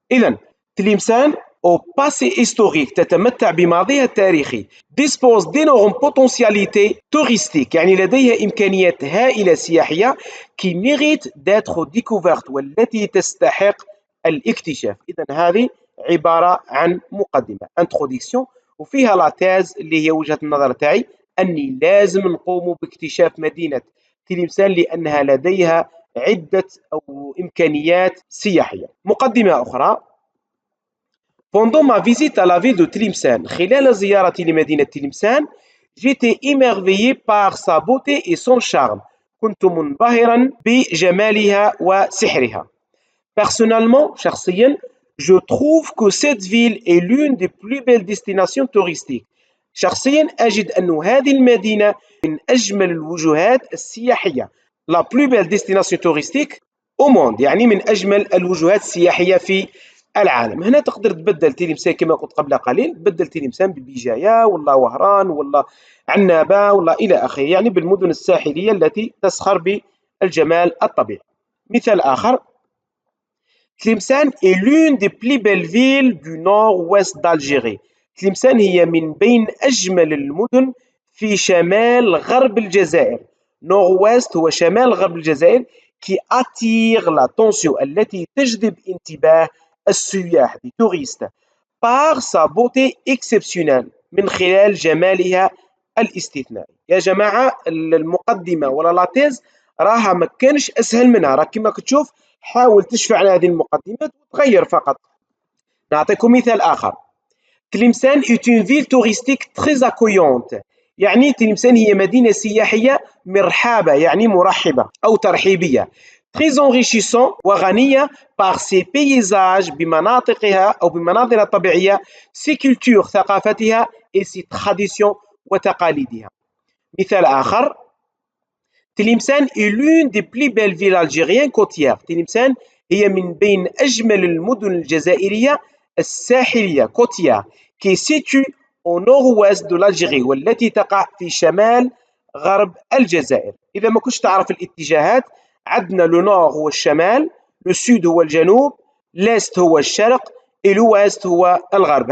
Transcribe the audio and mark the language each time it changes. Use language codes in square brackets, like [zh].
[ar] إذا تلمسان [fr] au passé historique [ar] تتمتع بماضيها التاريخي [fr] dispose d'énormes potentialités touristiques [ar] يعني لديها إمكانيات هائلة سياحية [fr] qui mérite d'être découverte [ar] والتي تستحق الاكتشاف. إذا هذه عبارة عن مقدمة introduction وفيها لا تيز اللي هي وجهة النظر تاعي أني لازم نقوم باكتشاف مدينة تلمسان لأنها لديها عدة أو إمكانيات سياحية. مقدمة أخرى [fr] Pendant ma visite à la ville de Tlemcen, [ar] خلال زيارتي لمدينة تلمسان [fr] j'étais émerveillé par sa beauté et son charme. [ar] كنت منبهرا بجمالها وسحرها. [fr] Personnellement, [ar] شخصيا, [fr] je trouve que cette ville est l'une des plus belles destinations touristiques. [ar] شخصيا أجد أن هذه المدينة من أجمل الوجهات السياحية. [fr] La plus belle destination touristique au monde [ar] يعني من أجمل الوجهات السياحية في العالم. هنا تقدر تبدل تلمسان كما قلت قبل قليل، تبدل تلمسان ببجاية ولا وهران ولا عنابة ولا إلى آخره يعني بالمدن الساحلية التي تزخر بالجمال الطبيعي. مثال آخر [fr] تلمسان est l'une des plus belles villes du nord-ouest d'Algérie. [ar] تلمسان هي من بين أجمل المدن في شمال غرب الجزائر. nord-ouest هو شمال غرب الجزائر [fr] qui attire l'attention [ar] التي تجذب انتباه السياح [fr] des touristes par sa beauté exceptionnelle [ar] من خلال جمالها الاستثنائي. يا جماعة المقدمة ولا لاتيز راها ما كانش أسهل منها، راه كما كتشوف حاول تشفع على هذه المقدمات وتغير فقط. نعطيكم مثال آخر تلمسان [fr] est une ville touristique très accueillante [ar] يعني تلمسان هي مدينة سياحية مرحابة يعني مرحبة أو ترحيبية [fr] très enrichissant [ar] وغنية [fr] par ses paysages [ar] بمناطقها أو بمناظرها الطبيعية [fr] ses cultures [ar] ثقافتها [fr] et ses traditions [ar] وتقاليدها. مثال آخر [fr] تلمسان est l'une des plus belles villes algériennes côtières. [ar] تلمسان هي من بين أجمل المدن الجزائرية الساحلية [fr] côtière qui est située au nord-ouest de l'Algérie [ar] والتي تقع في شمال غرب الجزائر. إذا ما كنتش تعرف الاتجاهات عندنا لو نور هو الشمال، لو سود هو الجنوب، ليست هو الشرق، الويست هو الغرب.